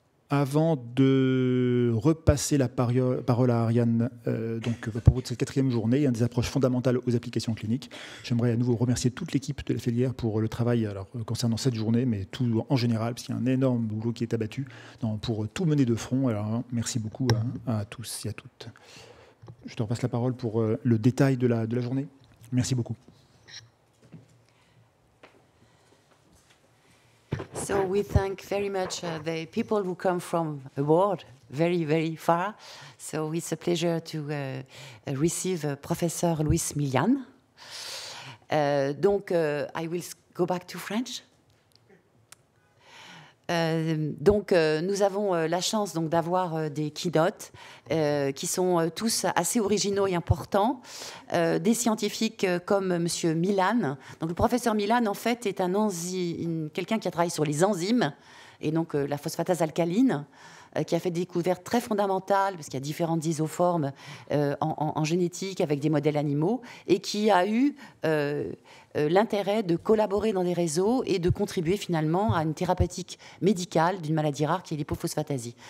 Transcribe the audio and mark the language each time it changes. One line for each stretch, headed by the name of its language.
French: Avant de repasser la parole à Ariane donc pour cette 4e journée, des approches fondamentales aux applications cliniques, j'aimerais à nouveau remercier toute l'équipe de la filière pour le travail concernant cette journée, mais tout en général, parce qu'il y a un énorme boulot qui est abattu pour tout mener de front. Alors, merci beaucoup à tous et à toutes. Je te repasse la parole pour le détail de la journée. Merci beaucoup.
English: So we thank very much the people who come from abroad, very, very far. So it's a pleasure to receive Professor Luis Milian. Donc, I will go back to French.
French: Nous avons la chance d'avoir des keynotes qui sont tous assez originaux et importants, des scientifiques comme Monsieur Milian. Donc le professeur Milian en fait est quelqu'un qui a travaillé sur les enzymes et donc la phosphatase alcaline, qui a fait des découvertes très fondamentales, parce qu'il y a différentes isoformes en génétique avec des modèles animaux, et qui a eu l'intérêt de collaborer dans des réseaux et de contribuer finalement à une thérapeutique médicale d'une maladie rare qui est l'hypophosphatasie.